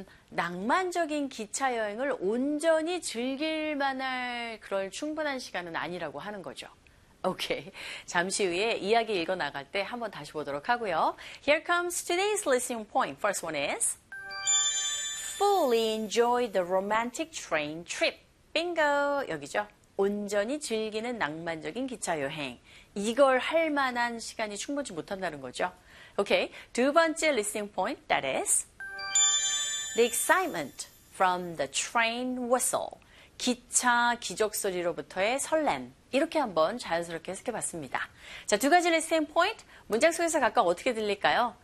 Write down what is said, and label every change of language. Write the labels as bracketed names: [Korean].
[Korean] 낭만적인 기차 여행을 온전히 즐길 만할 그런 충분한 시간은 아니라고 하는 거죠. 오케이. 잠시 후에 이야기 읽어 나갈 때 한번 다시 보도록 하고요. [English] Here comes today's listening point. First one is fully enjoy the romantic train trip. [Korean] Bingo. 여기죠. 온전히 즐기는 낭만적인 기차 여행. 이걸 할 만한 시간이 충분치 못한다는 거죠. 오케이. 두 번째 listening point. [English] That is the excitement from the train whistle. [Korean] 기차 기적소리로부터의 설렘. 이렇게 한번 자연스럽게 해석해봤습니다. 자, 두 가지 listening point. 문장 속에서 각각 어떻게 들릴까요?